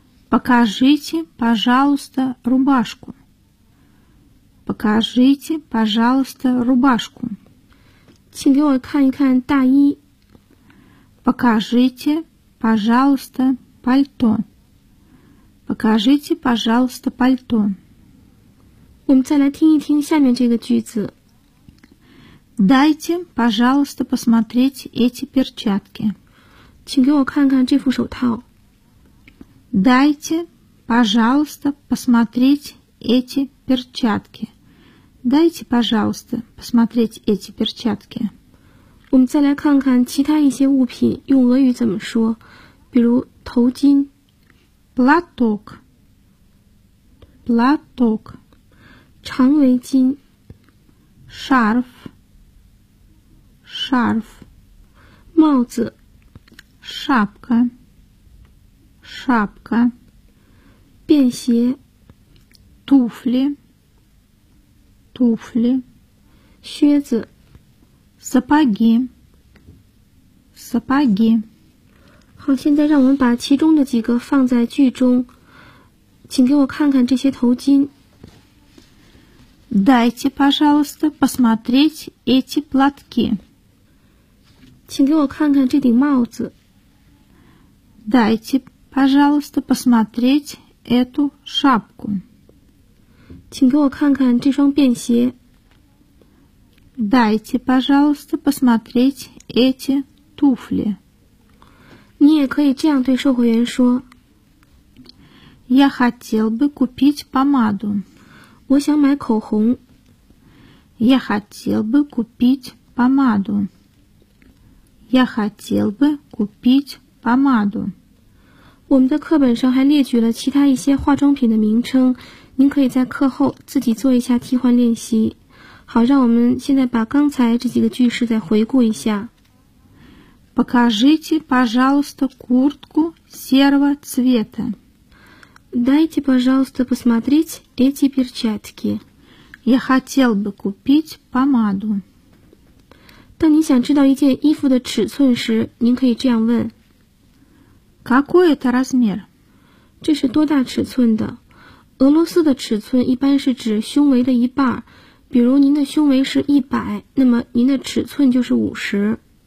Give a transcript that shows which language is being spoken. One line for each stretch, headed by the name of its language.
Russian: Покажите, пожалуйста, рубашку. Покажите, пожалуйста, рубашку.
Chinese: 请给我看一看大衣。
Russian: Покажите, пожалуйста, пальто. Покажите, пожалуйста, пальто.
Chinese: 我们再来听一听下面这个句子。
Russian: Дайте, пожалуйста, посмотреть эти перчатки.
Chinese: 请给我看看这副手套。
Russian: Дайте, пожалуйста, посмотреть эти перчатки. Дайте, пожалуйста, посмотреть эти перчатки.
Chinese: 我们再来看看其他一些物品用俄语怎么说，比如头巾
Russian: платок, платок,
Chinese: 长围巾
Russian: шарф, шарф,
Chinese: 帽子
Russian: шапка, шапка,
Chinese: 便鞋
Russian: туфли, туфли,
Chinese: 靴子
Russian: сапоги,Сапоги.
Chinese: 好，现在让我们把其中的几个放在句中。请给我看看这些头巾。
Russian: Дайте, пожалуйста, посмотреть эти платки.
Chinese: 请给我看看这顶帽子。
Russian: Дайте, пожалуйста, посмотреть эту шапку.
Chinese: 请给我看看这双便鞋。
Russian: Дайте, пожалуйста, посмотреть эти туфли.
Chinese: 你也可以这样对售货员说。
Russian: Я хотел бы купить помаду.
Chinese: 我想买口红。
Russian: Я хотел бы купить помаду. Я хотел бы купить помаду.
Chinese: 我们的课本上还列举了其他一些化妆品的名称，您可以在课后自己做一下替换练习。好，让我们现在把刚才这几个句式再回顾一下。
Russian: Покажите, пожалуйста, куртку серого цвета. Дайте, пожалуйста, посмотреть эти перчатки. Я хотел бы купить помаду.
Chinese: 当你想知道一件衣服的尺寸时，您可以这样问。
Russian: Какой это размер?
Chinese: 这是多大尺寸的？俄罗斯的尺寸一般是指胸围的一半，比如您的胸围是100，那么您的尺寸就是50。